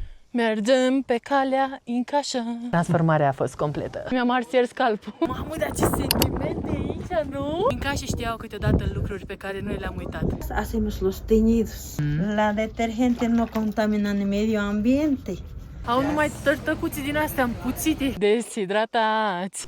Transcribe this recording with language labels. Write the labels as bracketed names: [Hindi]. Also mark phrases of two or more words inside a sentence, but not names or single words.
[Romanian] Mergem pe calea Incașa. Transformarea a fost completă. Mi-am ars ieri scalpul. Mamă, dar ce sentimente aici, nu? Incașii știau câteodată lucruri pe care noi le-am uitat. [Spanish] Hacemos los teñidos. La detergente no contaminan el medio ambiente. [Romanian] Au numai tărtăcuții din astea împuțite. Deshidratați.